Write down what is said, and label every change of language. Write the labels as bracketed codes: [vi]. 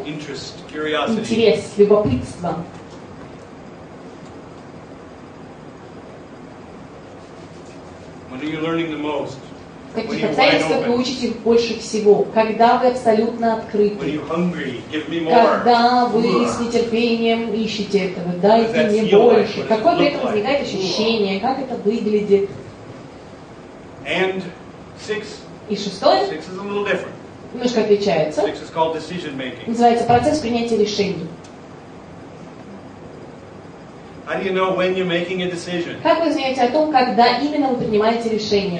[en] interest, curiosity. [ru] Интерес, любопытство. [en] When are you learning the most? [ru] В [en] When [ru] каких [en] you're wide [ru] обстоятельствах вы [en] open. [ru] учитесь больше всего? Когда вы абсолютно [en] When [ru] открыты. [en] you're hungry, give me more. [ru] Когда вы с нетерпением ищете этого, дайте мне больше. Какое при этом возникает ощущение, как это выглядит. [en] And six, [ru] И шестое, [en] six is a little different. [ru] немножко отличается, [en] Six is called decision making. [ru] называется процесс принятия решений. [en] How do you know when you're making a decision? [ru] Как вы узнаете о том, когда именно вы принимаете решение?